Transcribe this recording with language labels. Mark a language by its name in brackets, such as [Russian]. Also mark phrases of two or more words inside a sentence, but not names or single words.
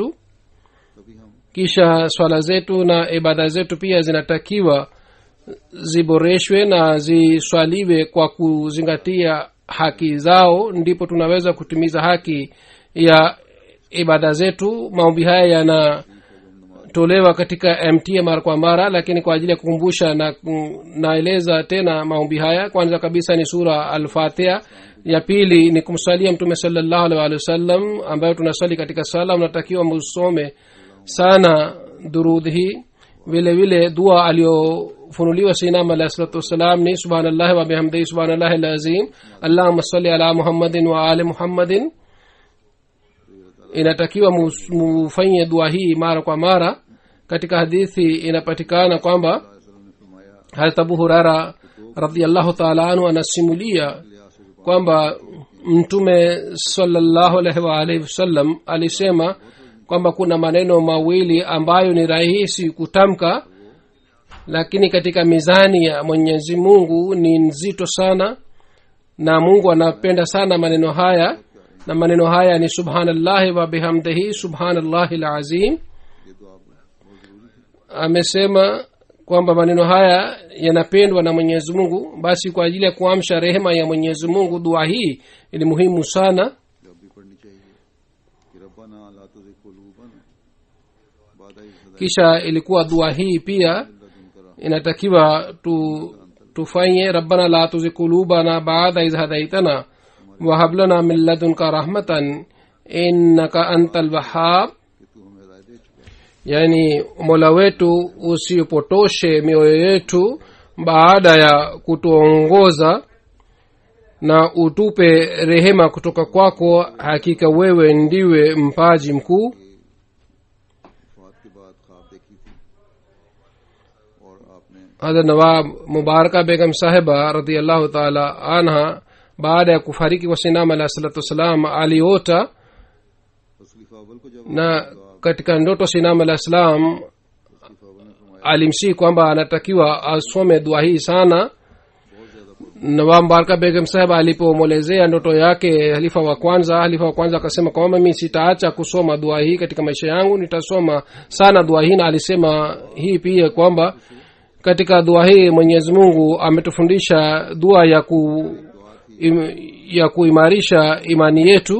[Urdu] تبھی ہم [Swahili] kisha swala zetu na ibada zetu pia zinatakiwa ziboreshwe na ziswaliwe kwa kuzingatia haki zao, ndipo tunaweza kutimiza haki ya ibada zetu. maombi haya yanatolewa katika MTA mara kwa mara, lakini kwa ajili ya kukumbusha na naeleza tena maombi haya. kwanza kabisa ni sura al-Fatiha, ya pili ni kumsalia mtume [Arabic] صلى الله عليه وسلم [Swahili] ambayo tunasali katika sala. unatakiwa musome sana durud hii. vile vile dua aliyofunuliwa sayyidina [Arabic] عليه الصلاة والسلام [Swahili] ni [Arabic] سبحان الله وبحمده سبحان الله العظيم، اللهم صل على محمد وآل محمد. [Swahili] inatakiwa mufanye dua hii mara kwa mara. katika hadithi inapatikana kwamba [Urdu] وسلم نے فرمایا, [Swahili] Hazrat Abu Huraira [Arabic] رضي الله تعالى عنه [Swahili] anasimulia kwamba mtume [Arabic] صلى الله عليه وآله وسلم [Swahili] alisema kwamba kuna maneno mawili ambayo ni rahisi kutamka, lakini katika mizani ya Mwenyezi Mungu ni nzito sana, na Mungu anapenda sana maneno haya, na maneno haya ni [Arabic] سبحان الله وبحمده سبحان الله العظيم. [Urdu] یہ دعا بہت ضروری ہے. [Swahili] amesema kwamba maneno haya yanapendwa na Mwenyezi Mungu. basi kwa ajili ya kuamsha rehema ya Mwenyezi Mungu, dua hii ni muhimu sana. [Urdu] جب بھی پڑھنی چاہیے کہ [Arabic] ربنا لا تزغ قلوبنا بعد إذ هديتنا [Swahili] kisha ilikuwa dua hii pia inatakiwa tufanye, [Arabic] ربنا لا تزغ قلوبنا بعد إذ هديتنا وهب لنا من لدنك رحمة إنك أنت الوهاب. [Urdu] کہ تو ہمیں ہدایت دے چکا ہے. [Swahili] yani mola wetu usipotoshe mioyo yetu baada ya kutuongoza, na utupe rehema kutoka kwako, hakika wewe ndiwe mpaji mkuu. [Urdu] وفات کے بعد خواب دیکھی تھی اور آپ نے [Swahili] hadha nawab mubaraka begam sahiba [Arabic] رضي الله تعالى عنها, [Swahili] baada ya kufariki kwa sinama [Arabic] عليه الصلاة والسلام, [Swahili] aliota, [Urdu] اس خلیفہ اول کو جب [Swahili] na katika ndoto sinama [Arabic] عليه السلام [Urdu] خلیفہ اول نے فرمایا [Swahili] alimsihi kwamba anatakiwa asome dua hii sana. nawab mubaraka begam sahiba alipomwelezea ndoto yake halifa wa kwanza akasema kwamba mimi sitaacha kusoma dua hii katika maisha yangu, nitasoma sana dua hii. Na alisema hii pia kwamba katika dua hii Mwenyezi Mungu ametufundisha dua ya kuimarisha imani yetu.